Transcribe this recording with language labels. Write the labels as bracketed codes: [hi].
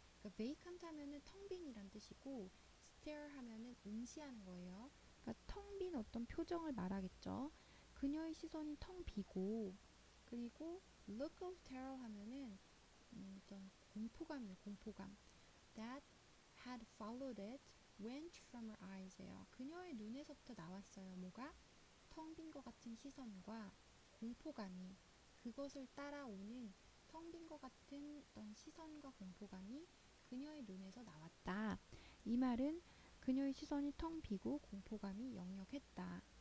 [ko] 그러니까 vacant 하면은 텅 빈이란 뜻이고 stare 하면은 응시하는 거예요. 그러니까 텅 빈 어떤 표정을 말하겠죠. 그녀의 시선이 텅 비고 그리고 [en] look of terror [ko] 하면은 어떤 공포감이에요. 공포감. [en] That had followed it went from her eyes예요. [ko] 그녀의 눈에서부터 나왔어요. 뭐가? 텅 빈 것 같은 시선과 공포감이 그것을 따라오는 텅 빈 것 같은 어떤 시선과 공포감이 그녀의 눈에서 나왔다. 이 말은 그녀의 시선이 텅 비고 공포감이 역력했다.